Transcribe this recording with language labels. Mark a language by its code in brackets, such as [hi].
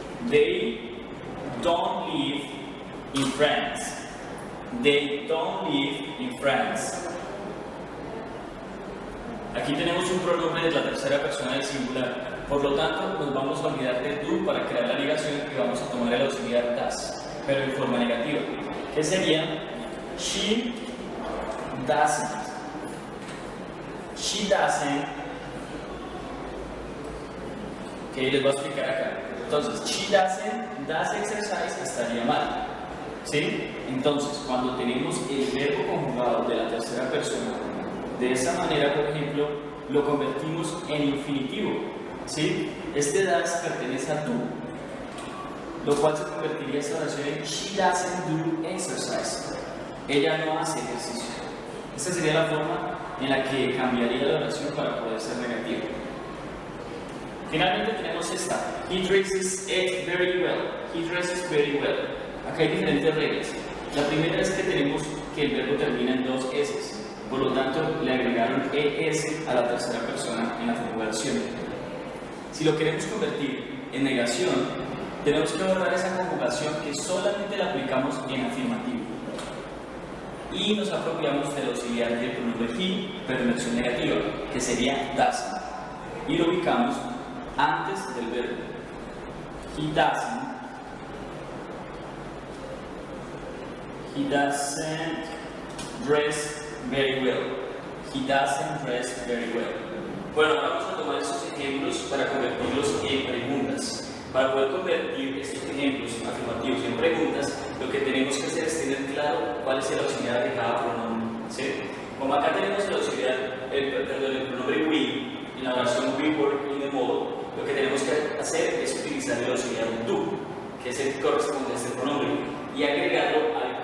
[en] They don't live in France. They don't live in France. [es] Aquí tenemos un pronombre de la tercera persona del singular. Por lo tanto, nos vamos a olvidar de do para crear la negación y vamos a tomar el auxiliar das, pero en forma negativa. ¿Qué sería? [en] She doesn't. She doesn't. [es] Ok, les voy a explicar acá. Entonces, [en] she doesn't does exercise [es] estaría mal. ¿Sí? Entonces, cuando tenemos el verbo conjugado de la tercera persona, de esa manera, por ejemplo, lo convertimos en infinitivo. ¿Sí? Este does pertenece a do, lo cual se convertiría esta oración en [en] she doesn't do exercise. [es] Ella no hace ejercicio. Esta sería la forma en la que cambiaría la oración para poder ser negativa. Finalmente tenemos esta. [en] He dresses it very well. He dresses very well. [es] Acá hay diferentes reglas. La primera es que tenemos que el verbo termina en dos S. Por lo tanto, le agregaron ES a la tercera persona en la conjugación. Si lo queremos convertir en negación, tenemos que borrar esa conjugación que solamente la aplicamos en afirmativo. Y nos apropiamos del auxiliar del pronombre he, pero en versión negativa, que sería doesn't. Y lo ubicamos antes del verbo. [en] He doesn't dress very well. He doesn't dress very well. [es] Bueno, vamos a tomar estos ejemplos para convertirlos en preguntas. Para poder convertir estos ejemplos afirmativos en preguntas, lo que tenemos que hacer es tener claro cuál es el auxiliar de cada pronombre. ¿Sí? Como acá tenemos el auxiliar, el pronombre we, en la oración [en] we work in the mall, [es] lo que tenemos que hacer es utilizar el auxiliar do, que es el que corresponde a este pronombre, y agregarlo al